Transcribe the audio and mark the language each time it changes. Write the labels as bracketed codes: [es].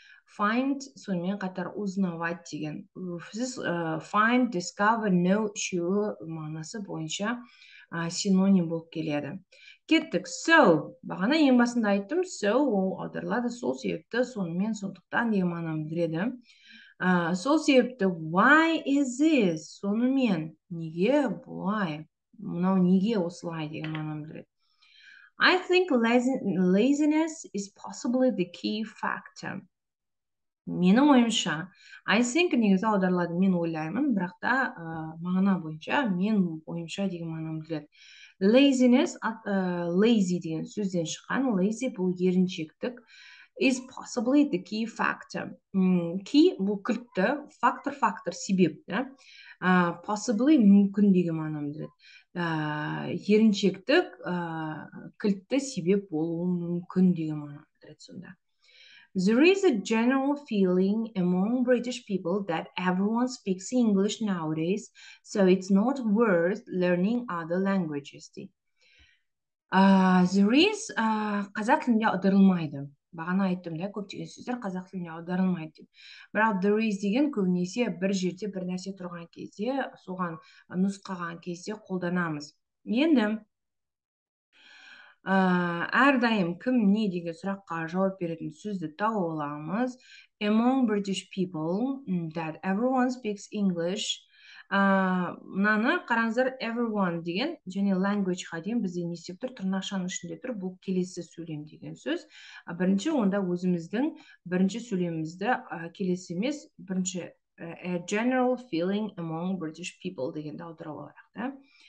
[kk] Find, сонымен қатар [ru] узнавать [kk] деген. Сіз find, discover, know үшеуі мағынасы бойынша синоним болып келеді. Кеттік. So, бағана ең басында айттым, so ол аударылады, сол себепті, сонымен, сондықтан деген мағынаны білдіреді. [en] Сол себепті why is this? [kk] Сонымен, неге бұлай? Мынау неге осылай деген мағынаны білдіреді. [en] I think laziness is possibly the key factor. [kk] Менің ойымша, [en] I think [kk] негізі аударылады, мен ойлаймын, бірақ та мағына бойынша, мен ойымша деген мағынаны білдіреді. Laziness, lazy деген сөзден шыққан, lazy бұл еріншектік, [en] is possibly the key factor. [kk] Key бұл кілтті, фактор себеп, possibly мүмкін деген мағынаны білдіреді. Еріншектік кілтті себеп болуы мүмкін деген мағынаны білдіреді сонда. [en] There is a general feeling among British people that everyone speaks English nowadays, so it's not worth learning other languages. There is [kk] қазақ тілінде аударылмайды. Бағана айттым да, көптеген сөздер қазақ тілінде аударылмайды деп. Бірақ [en] there is [kk] деген көбінесе бір жерде бір нәрсе тұрған кезде, соған нұсқаған кезде қолданамыз. Енді әрдайым кім не деген сұраққа жауап беретін сөзді тауып аламыз. [en] Among British people that everyone speaks English. [kk] Мынаны қараңыздар, everyone деген және language-ға дейін бізде не істеп тұр? Тырнақшаның ішінде тұр. Бұл келесі сөйлем деген сөз. Бірінші онда өзіміздің бірінші сөйлемімізді келесі емес, бірінші [en] a general feeling among British people [kk] дегенді аударып алайық.